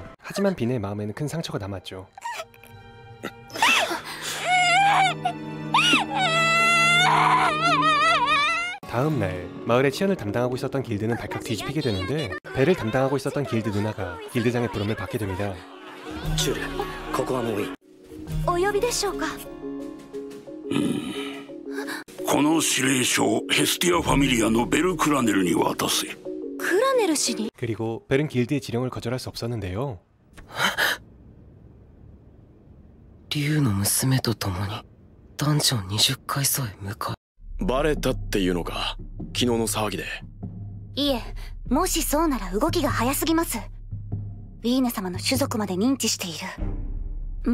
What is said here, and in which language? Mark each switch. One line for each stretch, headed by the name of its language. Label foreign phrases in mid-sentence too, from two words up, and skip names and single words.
Korean: 하지만 비네의 마음에는 큰 상처가 남았죠. 다음날 마을의 치안을 담당하고 있었던 길드는 발칵 뒤집히게 되는데 벨을 담당하고 있었던 길드 누나가 길드장의 부름을 받게 됩니다.
Japanese: チュル、ここはもういい。お呼びでしょうか。この指令書をヘスティアファミリアのベルクラネルに渡せ。クラネル氏に。
Korean: 그리고 벨은 길드의 지령을 거절할 수 없었는데요.
Japanese: 竜の娘と共にダンジョン20階層へ向かう。バレたっていうのか、昨日の騒ぎで。いえ、もしそうなら動きが早すぎます。ウィーネ様の種族まで認知している。